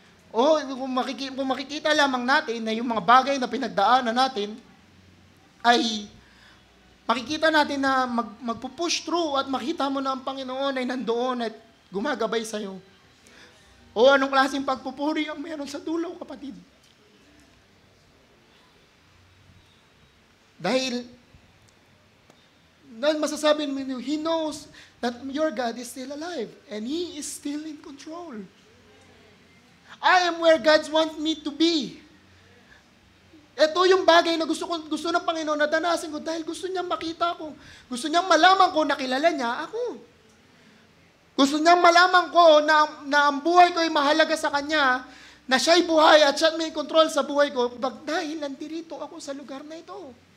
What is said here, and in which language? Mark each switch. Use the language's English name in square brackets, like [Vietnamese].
[Filipino] O kung makikita lamang natin na yung mga bagay na pinagdaanan natin ay makikita natin na magpupush through at makita mo na ang Panginoon ay nandoon at gumagabay sa'yo. O anong klaseng pagpupuri ang meron sa dulo, kapatid? Dahil masasabi mo, [English] He knows that your God is still alive and He is still in control. I am where God wants me to be. [Filipino] Ito yung bagay na gusto ng Panginoon na danasin ko dahil gusto niyang makita ko. Gusto niyang malaman ko na kilala niya ako. Gusto niyang malaman ko na ang buhay ko ay mahalaga sa Kanya, na siya'y buhay at siya may control sa buhay ko dahil nandirito ako sa lugar na ito.